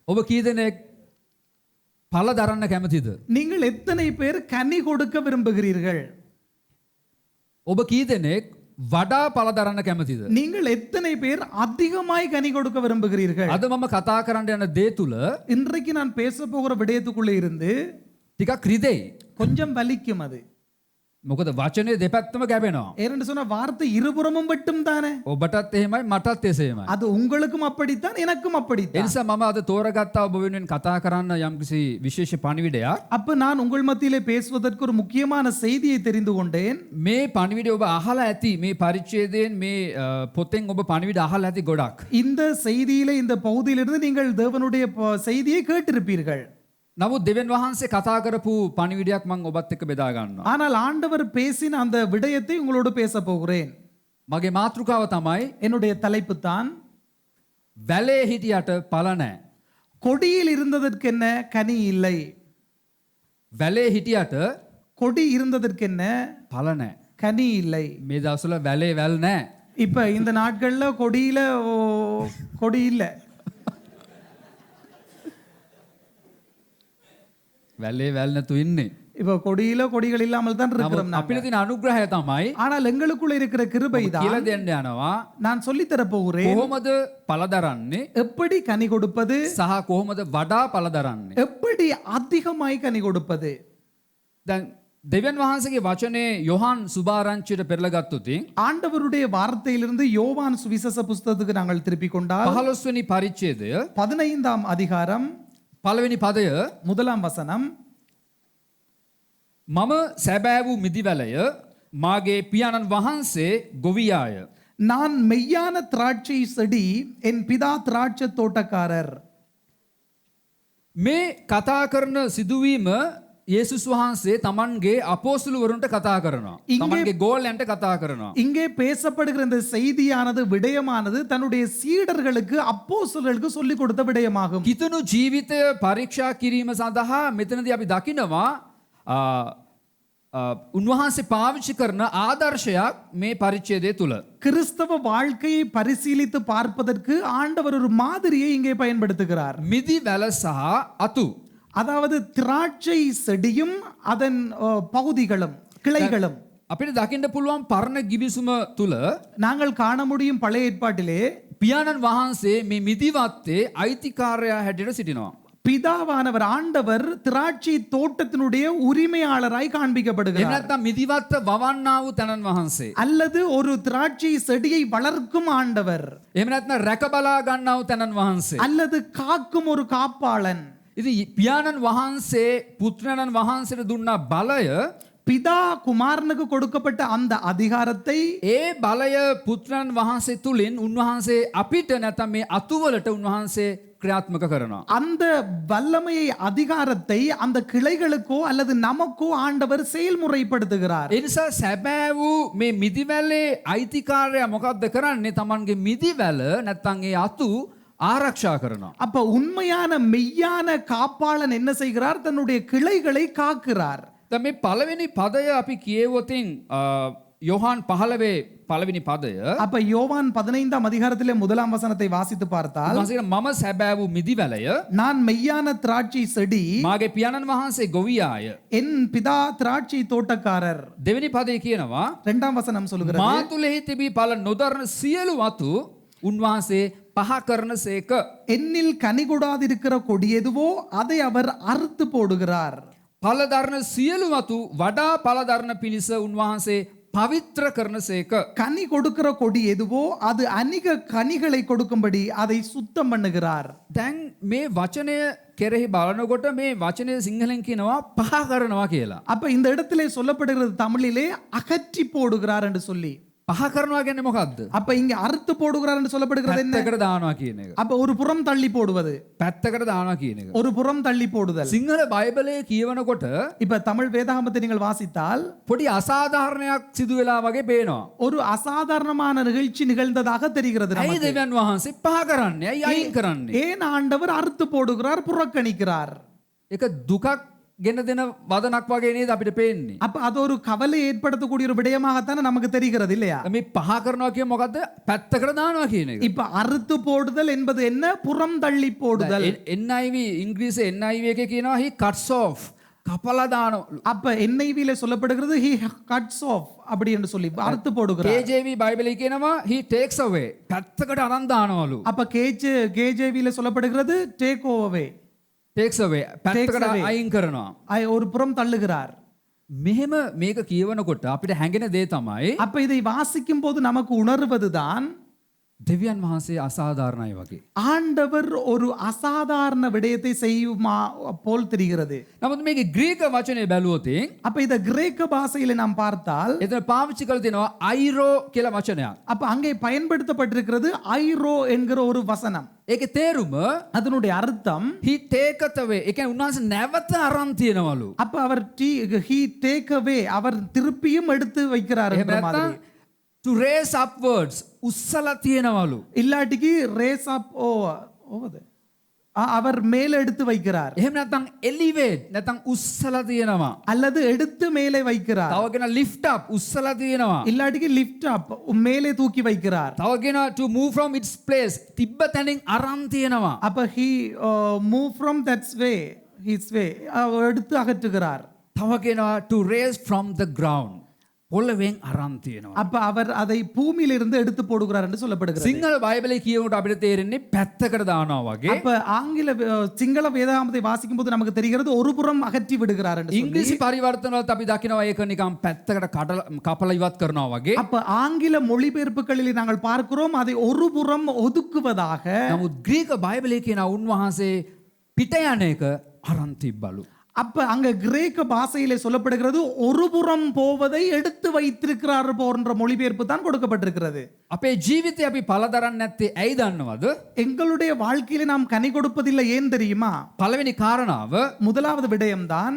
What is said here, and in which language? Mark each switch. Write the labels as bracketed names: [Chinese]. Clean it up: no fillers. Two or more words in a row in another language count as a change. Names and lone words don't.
[Sinhala] ඔබ කී දෙනෙක් පළ දරන්න කැමතිද? [Tamil] நீங்கள் எத்தனை பேர் கனி கொடுக்க விரும்புகிறீர்கள்? [Sinhala] ඔබ කී දෙනෙක් වඩා පළ දරන්න කැමතිද? [Tamil] நீங்கள் எத்தனை பேர் அதிகமாய் கனி கொடுக்க விரும்புகிறீர்கள்? [Sinhala] අද මම කතා කරන්න යන දේ තුල [Tamil] இன்றைக்கு நான் பேச போகிற விடயத்துக்குள்ளே இருந்து [Sinhala] ටිකක් රිදෙයි. [Tamil] கொஞ்சம் வலிக்கும் அது. [Sinhala] මොකද වචනේ දෙපැත්තම ගැබෙනවා. [Tamil] ஏனென்று சொன்ன வார்த்தை இருபுறமும் வெட்டும் தானே. [Sinhala] ඔබටත් එහෙමයි මටත් එසේමයි. [Tamil] அது உங்களுக்கும் அப்படித்தான் எனக்கும் [Sinhala] ඒ [Tamil] அப்படித்தான். [Sinhala] නිසා මම අද තෝරගත්තා ඔබ වෙනුවෙන් කතා කරන්න යම්කිසි විශේෂ පණිවිඩයක්. [Tamil] அப்ப நான் உங்கள் மத்தியிலே பேசுவதற்கு ஒரு முக்கியமான செய்தியை தெரிந்து கொண்டேன். [Sinhala] මේ පණිවිඩය ඔබ අහලා ඇති. මේ පරිච්ඡේදයෙන් මේ පොතෙන් ඔබ පණිවිඩ අහලා ඇති ගොඩක්. [Tamil] இந்த செய்தியிலே இந்த பகுதியிலிருந்து நீங்கள் தேவனுடைய செய்தியை கேட்டிருப்பீர்கள். [Sinhala] නමුත් දෙවියන් වහන්සේ කතා කරපු පණිවිඩයක් මම ඔබත් එක්ක බෙදා ගන්නවා. [Tamil] ஆனால் ஆண்டவர் பேசின அந்த விடயத்தை உங்களோடு பேச போகிறேன். [Sinhala] මගේ මාතෘකාව තමයි [Tamil] என்னுடைய தலைப்பு தான் [Sinhala] වැලේ හිටියට පළ නැහැ. [Tamil] கொடியில் இருந்ததற்கென்ன கனி இல்லை. [Sinhala] වැලේ හිටියට [Tamil] கொடி இருந்ததற்கென்ன [Sinhala] පළ නැහැ. [Tamil] கனி இல்லை. [Sinhala] මේ දවස්වල වැලේ වැල් නැහැ. [Tamil] இப்ப இந்த நாட்கள்ல கொடியில கொடி இல்ல. [Sinhala] වැලේ වැල් නැතු ඉන්නේ. [Tamil] இப்ப கொடியில கொடிகள் இல்லாமல் தான் இருக்கிறோம் நாங்க. [Sinhala] අපිට තියෙන අනුග්‍රහය තමයි [Tamil] ஆனால் எங்களுக்குள்ள இருக்கிற கிருபை தான் [Sinhala] කියලා දෙන්න යනවා. [Tamil] நான் சொல்லி தர போகிறேன். [Sinhala] කොහොමද පළ දරන්නේ [Tamil] எப்படி கனி கொடுப்பது, [Sinhala] සහ කොහොමද වඩා පළ දරන්නේ. [Tamil] எப்படி அதிகமாய் கனி கொடுப்பது. [Sinhala] දැන් දෙවියන් වහන්සේගේ වචනේ යොහන් සුභාරංචියට පෙරලා ගත්තොත් [Tamil] ஆண்டவருடைய வார்த்தையிலிருந்து யோவான் சுவிசேஷ புஸ்தகத்துக்கு நாங்கள் திருப்பிக் கொண்டால் [Sinhala] 15 වෙනි පරිච්ඡේදය [Tamil] 15ஆம் அதிகாரம் [Sinhala] පළවෙනි පදය [Tamil] முதலாம் வசனம். [Sinhala] මම සැබෑ වූ මිදිවැලය මාගේ පියාණන් වහන්සේ ගොවියාය. [Tamil] நான் மெய்யான திராட்சை செடி, என் பிதா திராட்சை தோட்டக்காரர். [Sinhala] මේ කතා කරන සිදුවීම යේසුස් වහන්සේ තමන්ගේ අපෝස්තලවරුන්ට කතා කරනවා. තමන්ගේ ගෝලයන්ට කතා කරනවා. [Tamil] இங்கே பேசப்படுகிற இந்த செய்தியானது விடயமானது தன்னுடைய சீடர்களுக்கு அப்போஸ்தலர்களுக்கு சொல்லிக் கொடுத்த விடயமாகும். [Sinhala] කිතුණු ජීවිතය පරීක්ෂා කිරීම සඳහා මෙතනදී අපි දකිනවා උන්වහන්සේ පාවිච්චි කරන ආදර්ශයක් මේ පරිච්ඡේදය තුල. [Tamil] கிறிஸ்தவ வாழ்க்கையை பரிசீலித்து பார்ப்பதற்கு ஆண்டவர் ஒரு மாதிரியை இங்கே பயன்படுத்துகிறார். [Sinhala] මිදි වැල සහ අතු. [Tamil] அதாவது திராட்சை செடியும் அதன் பகுதிகளும் கிளைகளும். [Sinhala] අපිට දකින්න පුළුවන් පරණ ගිවිසුම තුල [Tamil] நாங்கள் காண முடியும் பழைய ஏற்பாட்டிலே [Sinhala] පියාණන් වහන්සේ මේ මිදිවත්තේ අයිතිකාරයා හැටියට සිටිනවා. [Tamil] பிதாவானவர் ஆண்டவர் திராட்சை தோட்டத்தினுடைய உரிமையாளராய் [Sinhala] එහෙම [Tamil] காண்பிக்கப்படுகிறார். [Sinhala] නැත්නම් මිදිවත්ත වවන්නා වූ තනන් වහන්සේ. [Tamil] அல்லது ஒரு திராட்சை செடியை வளர்க்கும் ஆண்டவர், [Sinhala] එහෙම නැත්නම් රැක බලා ගන්නා වූ තනන් වහන්සේ. [Tamil] அல்லது காக்கும் ஒரு காப்பாளன். [Sinhala] ඉතින් පියාණන් වහන්සේ පුත්‍රයන්න් වහන්සේට දුන්නා බලය [Tamil] பிதா குமாரனுக்கு கொடுக்கப்பட்ட அந்த அதிகாரத்தை [Sinhala] ඒ බලය පුත්‍රයන් වහන්සේ තුලින් උන්වහන්සේ අපිට නැත්නම් මේ අතුවලට උන්වහන්සේ ක්‍රියාත්මක කරනවා. [Tamil] அந்த வல்லமையை அதிகாரத்தை அந்த கிளைகளுக்கோ அல்லது நமக்கோ ஆண்டவர் செயல்முறைப்படுத்துகிறார். [Sinhala] ඒ නිසා සැබෑ වූ මේ මිදිවැලේ අයිතිකාරයා මොකක්ද කරන්නේ? තමන්ගේ මිදිවැල නැත්නම් ඒ අතු ආරක්ෂා කරනවා. [Tamil] அப்ப உண்மையான மெய்யான காப்பாளன் என்ன செய்கிறார்? தன்னுடைய கிளைகளை காக்கிறார். [Sinhala] දැන් මේ පළවෙනි පදය අපි කියවොතින් யோவான் 15 පළවෙනි පදය [Tamil] அப்ப யோவான் 15ஆம் அதிகாரத்திலே முதலாம் வசனத்தை வாசித்து பார்த்தால் [Sinhala] උන්වහන්සේ මම සැබෑ වූ මිදිවැලය [Tamil] நான் மெய்யான திராட்சை செடி, [Sinhala] මාගේ පියාණන් වහන්සේ ගොවියාය. [Tamil] என் பிதா திராட்சை தோட்டக்காரர். [Sinhala] දෙවෙනි පදේ කියනවා [Tamil] இரண்டாம் வசனம் சொல்லுகிறது, [Sinhala] මා තුලෙහි තිබී පළ නොදරන සියලු වතු උන්වහන්සේ පහ කරන සේක. [Tamil] என்னில் கனி கொடாதிருக்கிற கொடி எதுவோ அதை அவர் அறுத்து போடுகிறார். [Sinhala] පළදරන සියලු වතු වඩා පළදරන පිණිස උන්වහන්සේ පවිත්‍ර කරන සේක. [Tamil] கனி கொடுக்கிற கொடி எதுவோ அது அநேக கனிகளை கொடுக்கும்படி அதை சுத்தம் பண்ணுகிறார். [Sinhala] දැන් මේ වචනය කෙරෙහි බලනකොට මේ වචනය සිංහලෙන් කියනවා පහ කරනවා කියලා. [Tamil] அப்ப இந்த இடத்திலே சொல்லப்படுகிறது தமிழிலே அகற்றி போடுகிறார் என்று சொல்லி. [Sinhala] පහ කරනවා කියන්නේ මොකද්ද? [Tamil] அப்ப இங்க அறுத்து போடுகிறார் என்று சொல்லப்படுகிறது என்ன? [Sinhala] පැත්තකට දානවා කියන එක. [Tamil] அப்ப ஒரு புறம் தள்ளி போடுவது, [Sinhala] පැත්තකට දානවා කියන එක. [Tamil] ஒரு புறம் தள்ளி போடுதல். [Sinhala] සිංහල බයිබලයේ කියවනකොට [Tamil] இப்ப தமிழ் வேதாகமத்தை நீங்கள் வாசித்தால் [Sinhala] පොඩි අසාධාරණයක් සිදු වෙලා වගේ පේනවා. [Tamil] ஒரு அசாதாரணமான நிகழ்ச்சி நிகழ்ந்ததாக தெரிகிறது [Sinhala] ඇයි [Tamil] நமக்கு. [Sinhala] දෙවියන් වහන්සේ පහ කරන්නේ? ඇයි අයින් කරන්නේ? [Tamil] ஏன் ஆண்டவர் அறுத்து போடுகிறார், புறக்கணிக்கிறார்? [Sinhala] ඒක දුකක් ගෙන දෙන වදනක් වගේ නේද අපිට පේන්නේ. [Tamil] அப்ப அது ஒரு கவலை ஏற்படுத்தக்கூடிய ஒரு விடயமாகத்தானே நமக்கு தெரிகிறது இல்லையா? [Sinhala] මේ පහ කරනවා කිය මොකද්ද? පැත්තකට දානවා කියන එක. [Tamil] இப்ப அறுத்து போடுதல் என்பது என்ன? புறம் தள்ளி போடுதல். [Sinhala] NIV ඉංග්‍රීසි NIV එකේ කියනවා [English] he cuts off. [Sinhala] කපලා දානවා. [Tamil] அப்ப NIV-ல சொல்லப்படுகிறது [English] he cuts off [Tamil] அப்படி என்று சொல்லி அறுத்து போடுகிறார். [Sinhala] KJV බයිබලයේ කියනවා [English] he takes away. [Sinhala] පැත්තකට අරන් දානවලු. [Tamil] அப்ப KJV-ல சொல்லப்படுகிறது [English] take away. takes away. [Sinhala] පැත්තකට අයින් කරනවා. [Tamil] ஒரு புறம் தள்ளுகிறார். [Sinhala] මෙහෙම මේක කියවනකොට අපිට හැඟෙන දේ තමයි [Tamil] அப்ப இதை வாசிக்கும் போது நமக்கு உணர்வதுதான் [Sinhala] දෙවියන් වහන්සේ අසාධාරණයි වගේ. [Tamil] ஆண்டவர் ஒரு அசாதாரண விடயத்தை செய்யுமா போல் தெரிகிறது. [Sinhala] නමුත් මේකේ ග්‍රීක වචනේ බැලුවොත් [Tamil] அப்ப இத கிரேக்க பாஷையில நாம் பார்த்தால் [Sinhala] එතන පාවිච්චි කරලා තියෙනවා අයිරෝ කියලා වචනයක්. [Tamil] அப்ப அங்கே பயன்படுத்தப்பட்டிருக்கிறது ஐரோ என்கிற ஒரு வசனம். [Sinhala] ඒකේ තේරුම [Tamil] அதனுடைய அர்த்தம் [English] he taketh away. [Sinhala] ඒ කියන්නේ උන්වහන්සේ නැවත අරන් තියනවලු. [Tamil] அப்ப அவர் [English] he take away [Tamil] அவர் திருப்பியும் எடுத்து வைக்கிறார் என்ற மாதிரி. [English] to raise upwards [Sinhala] උස්සලා තියනවලු. [Tamil] இல்லாட்டிக்கு [English] raise up [Tamil] ஓவது அவர் மேலே எடுத்து வைக்கிறார். [Sinhala] එහෙම නැත්නම් elevate නැත්නම් උස්සලා තියනවා. [Tamil] அல்லது எடுத்து மேலே வைக்கிறார். [Sinhala] තව කියන [English] lift up [Sinhala] උස්සලා තියනවා. [Tamil] இல்லாட்டிக்கு [English] lift up [Tamil] மேலே தூக்கி வைக்கிறார். [English] තව කියන to move from its place [Sinhala] තිබ්බ තැනින් අරන් තියනවා. [Tamil] அப்ப [English] he move from that way his way [Tamil] எடுத்து அகற்றுகிறார். [English] තව කියනවා to raise from the ground [Sinhala] පොළවෙන් අරන් තියනවා. [Tamil] அப்ப அவர் அதை பூமியிலிருந்து எடுத்து போடுகிறார் என்று சொல்லப்படுகிறது. [Sinhala] සිංහල බයිබලයේ කියනකොට අපිට තේරෙන්නේ පැත්තකට දානවා වගේ. [Tamil] அப்ப சிங்கள வேதாகமத்தை வாசிக்கும் போது நமக்கு தெரிகிறது ஒரு புறம் அகற்றி விடுகிறார் என்று சொல்லி. [Sinhala] ඉංග්‍රීසි පරිවර්තනවලත් අපි දකිනවා ඒක නිකන් පැත්තකට කපලා ඉවත් කරනවා වගේ. [Tamil] அப்ப ஆங்கில மொழிபெயர்ப்புகளில் நாங்கள் பார்க்கிறோம் அதை ஒரு புறம் ஒதுக்குவதாக. [Sinhala] නමුත් ග්‍රීක බයිබලයේ කියන උන්වහන්සේ පිට යන එක අරන් තිබ්බලු. [Tamil] அப்ப அங்க கிரேக்க பாஷையிலே சொல்லப்படுகிறது ஒரு புறம் போவதை எடுத்து வைத்திருக்கிறார் போன்ற மொழிபெயர்ப்பு தான் கொடுக்கப்பட்டிருக்கிறது. [Sinhala] අපේ ජීවිතේ අපි පළ දරන්නේ නැත්තේ ඇයි දන්නවද? [Tamil] எங்களுடைய வாழ்க்கையில நாம் கனி கொடுப்பதில்லை ஏன் தெரியுமா? [Sinhala] පළවෙනි කාරණාව [Tamil] முதலாவது விடயம்தான்